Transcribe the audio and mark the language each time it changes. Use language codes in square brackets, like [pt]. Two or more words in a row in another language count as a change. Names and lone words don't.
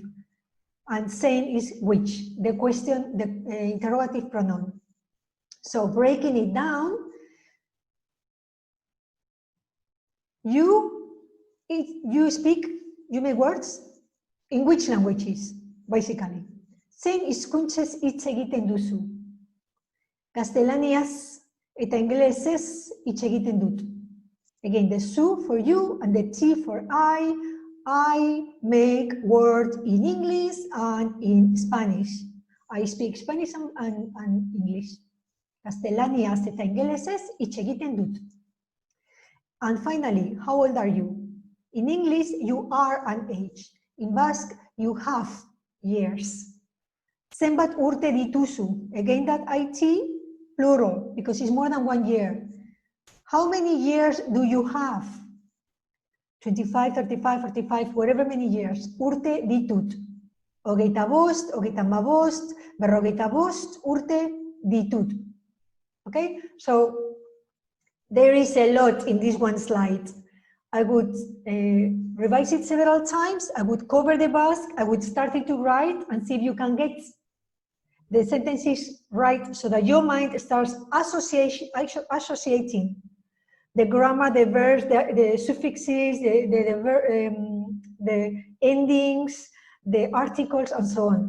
[en] And saying is which? The question, the interrogative pronoun. So breaking it down, you speak, you make words in which languages, basically. [eu] Zein hizkuntzez hitz egiten duzu. Gaztelaniaz eta ingelesez hitz egiten dut. [en] Again, the su for you and the t for I. I make words in English and in Spanish. I speak Spanish and English. [eu] Gaztelaniaz eta ingelesez hitz egiten dut. [en] And finally, how old are you? In English, you are an age. In Basque, you have years. [eu] Zenbat urte dituzu? [en] Again, that IT, plural, because it's more than 1 year. How many years do you have? 25, 35, 45, whatever many years. [eu] Urte ditut. Hogeita bost, hogeita hamabost, berrogeita bost, urte ditut. [en] Okay, so there is a lot in this one slide. I would revise it several times. I would cover the Basque. I would start it to write and see if you can get the sentences right so that your mind starts associating the grammar, the verbs, the suffixes, the endings, the articles, and so on.